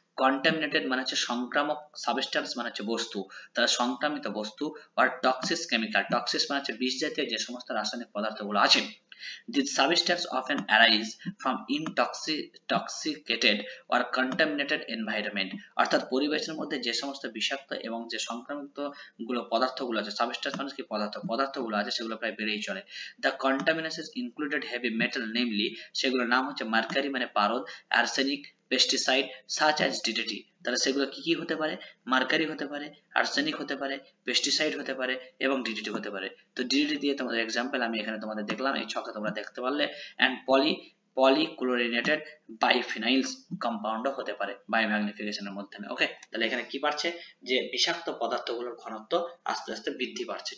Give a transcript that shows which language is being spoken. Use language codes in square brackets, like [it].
[bn] Contaminated মানে হচ্ছে সংক্রামক, সাবস্টেন্স মানে হচ্ছে বস্তু, তাহলে সংক্রামিত বস্তু, আর টক্সিস কেমিক্যাল, টক্সিস মানে হচ্ছে বিষ জাতীয় যে সমস্ত রাসায়নিক পদার্থগুলো আছে। [en] These substances often arise from intoxicated or contaminated environment, [bn] অর্থাৎ পরিবেশের মধ্যে যে সমস্ত বিষাক্ত এবং যে সংক্রামিত পদার্থগুলো আছে, সাবস্টেন্স মানে কি? পদার্থগুলো আছে, সেগুলো প্রায় বেড়েই চলে। [en] The contaminants included heavy metal, namely [bn] সেগুলোর নাম হচ্ছে মার্কারি মানে পারদ, [en] Arsenic, pesticide such as DDT। [bn] তাহলে সেগুলো কি কি হতে পারে? মার্কারি হতে পারে, আর্সেনিক হতে পারে, পেস্টিসাইড হতে পারে এবং ডিডিটি হতে পারে। তো ডিডিটি দিয়ে তোমাদের এক্সাম্পল আমি এখানে তোমাদের দেখলাম, এই ছকে তোমরা দেখতে পারলে। অ্যান্ড পলিক্লোরিনেটেড বাইফিনাইলস কম্পাউন্ডও হতে পারে বায়োম্যাগনিফিকেশনের মাধ্যমে। ওকে, তাহলে এখানে কি পারছে? যে বিষাক্ত পদার্থগুলোর ঘনত্ব আস্তে আস্তে বৃদ্ধি পাচ্ছে।